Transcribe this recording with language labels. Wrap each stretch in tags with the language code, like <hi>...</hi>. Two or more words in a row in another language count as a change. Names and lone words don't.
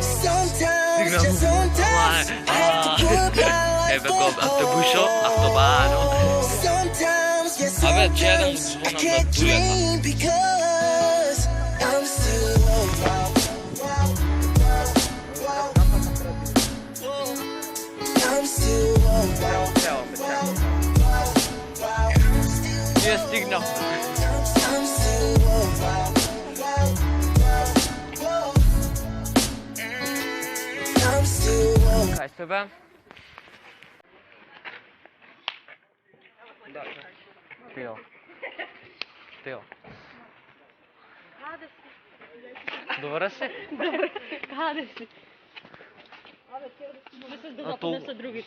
<en>Sometimes, just sometimes I have to put my life on hold. Sometimes, yeah, sometimes I can't dream because I'm still alive. I'm still alive.</en> <mk>Ние стигнав.</mk> <en>I'm still alive. I'm still alive.</en> <mk>Кај сте бе? Да, Тео. Тео. Каде си? Добре си? Добре, каде си? Абе, Тео да снимаме с да западне со другите.</mk>